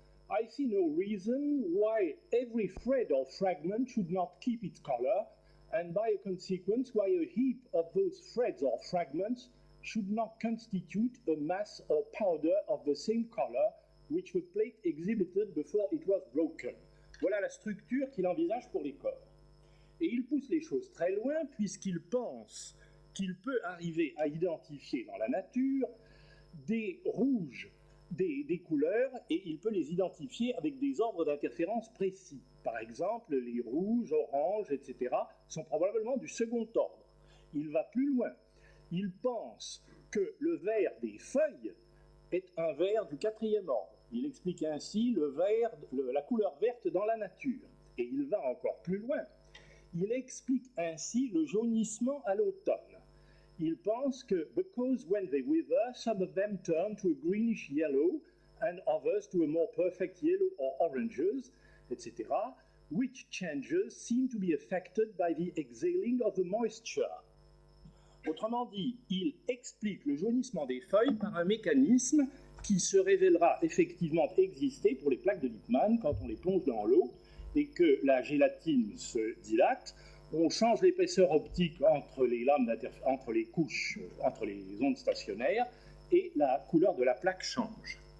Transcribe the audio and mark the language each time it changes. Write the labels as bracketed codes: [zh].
[en] I see no reason why every thread or fragment should not keep its color, and by consequence why a heap of those threads or fragments should not constitute a mass or powder of the same color which the plate exhibited before it was broken. [fr] Voilà la structure qu'il envisage pour les corps. Et il pousse les choses très loin puisqu'il pense qu'il peut arriver à identifier dans la nature des rouges, des couleurs, et il peut les identifier avec des ordres d'interférence précis. Par exemple, les rouges, oranges, etc. sont probablement du second ordre. Il va plus loin. Il pense que le vert des feuilles est un vert du quatrième ordre. Il explique ainsi la couleur verte dans la nature. Et il va encore plus loin. Il explique ainsi le jaunissement à l'automne. Il pense que [en] because when they wither, some of them turn to a greenish yellow and others to a more perfect yellow or oranges, etc., which changes seem to be affected by the exhaling of the moisture. [fr] Autrement dit, il explique le jaunissement des feuilles par un mécanisme qui se révélera effectivement exister pour les plaques de Lippmann quand on les plonge dans l'eau et que la gélatine se dilate. On change l'épaisseur optique entre les couches, entre les ondes stationnaires, et la couleur de la plaque change.